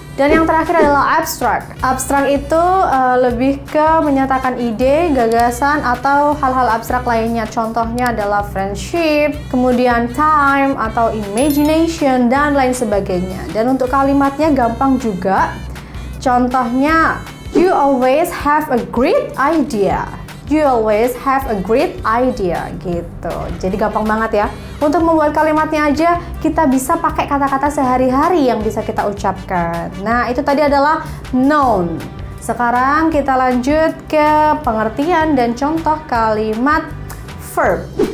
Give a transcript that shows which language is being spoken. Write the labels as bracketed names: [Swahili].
[Indonesian] Dan yang terakhir adalah abstract. Abstract itu lebih ke menyatakan ide, gagasan, atau hal-hal abstrak lainnya. Contohnya adalah friendship, kemudian time, atau imagination, dan lain sebagainya. Dan untuk kalimatnya gampang juga. [English] Contohnya, you always have a great idea. You always have a great idea [Indonesian] gitu. Jadi gampang banget ya. Untuk membuat kalimatnya aja kita bisa pakai kata-kata sehari-hari yang bisa kita ucapkan. Nah, itu tadi adalah noun. Sekarang kita lanjut ke pengertian dan contoh kalimat verb.